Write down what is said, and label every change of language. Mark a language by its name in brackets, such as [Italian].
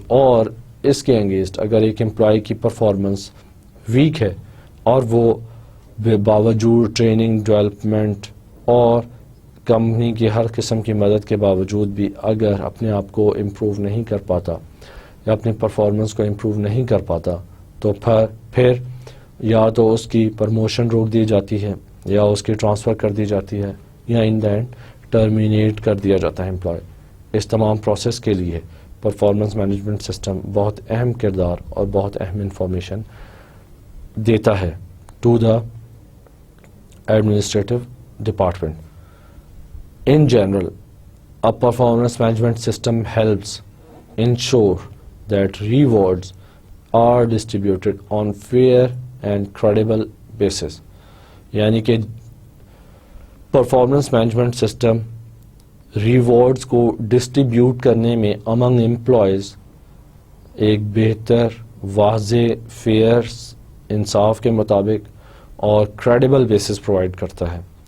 [Urdu] اور اس کے انگیسٹ اگر ایک امپلائی کی پرفارمنس ویک ہے اور وہ باوجود ٹریننگ, ڈیولپمنٹ اور کمپنی کی ہر قسم کی مدد کے باوجود بھی اگر اپنے آپ کو امپروو نہیں کر پاتا یا اپنی پرفارمنس کو امپروو نہیں کر پاتا تو پھر یا تو اس کی پروموشن روک دی جاتی ہے یا اس کی ٹرانسفر کر دی جاتی ہے یا [English] in the end [Urdu] ٹرمینیٹ کر دیا جاتا ہے امپلائی. اس تمام پروسیس کے لیے پرفارمنس مینجمنٹ سسٹم بہت اہم کردار اور بہت اہم انفارمیشن دیتا ہے [English] To the administrative department. In general, a performance management system helps ensure that rewards are distributed on fair and credible basis. [Urdu] یعنی کہ پرفارمنس مینجمنٹ سسٹم ریوارڈز کو ڈسٹریبیوٹ کرنے میں امنگ امپلائیز ایک بہتر, واضح, فیئر, انصاف کے مطابق اور کریڈیبل بیسس پرووائڈ کرتا ہے.